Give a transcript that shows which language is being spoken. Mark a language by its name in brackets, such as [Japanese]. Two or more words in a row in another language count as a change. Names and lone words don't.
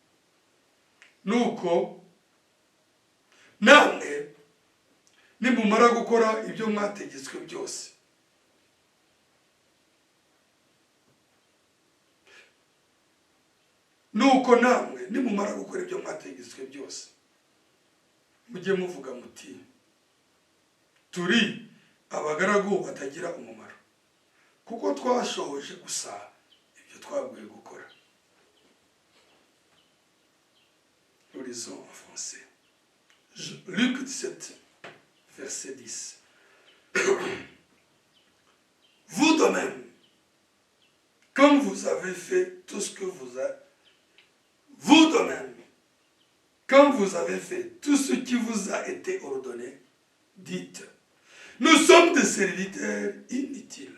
[Kinyarwanda] Nuko namwe nimumara gukora ibyo mwategetswe byose, nuko namwe nimumara gukora ibyo mwategetswe byose, mujye muvuga muti turi abagaragu batagira umumaro, kuko twashohoje gusa ibyo twabwiwe gukora. [French] Nous lisons en français. Luc 17, verset 10. Vous de même, comme vous avez fait tout ce que vous de même, quand vous avez fait tout ce qui vous a été ordonné, dites, nous sommes des serviteurs inutiles.